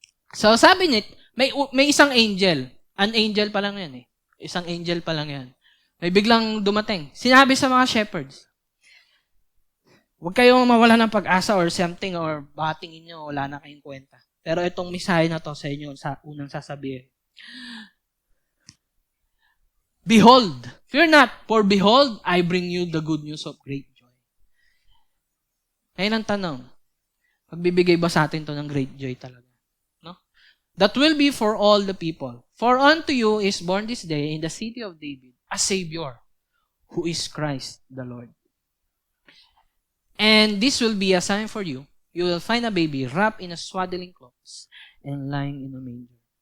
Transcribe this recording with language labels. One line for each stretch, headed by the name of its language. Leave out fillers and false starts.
Filipino: So, sabi niya, may isang angel. An angel pa lang yan eh. Isang angel pa lang yan. May biglang dumating. Sinabi sa mga shepherds, huwag kayong mawala ng pag-asa or something or baka tingin nyo, wala na kayong kwenta. Pero itong mensahe na to sa inyo, sa unang sasabihin.
English: Behold, fear not, for behold, I bring you the good news of great joy.
Filipino: Ngayon ang tanong, magbibigay ba sa atin to ng great joy talaga? No?
English: That will be for all the people. For unto you is born this day in the city of David a Savior, who is Christ the Lord. And this will be a sign for you. You will find a baby wrapped in a swaddling clothes and lying in a manger.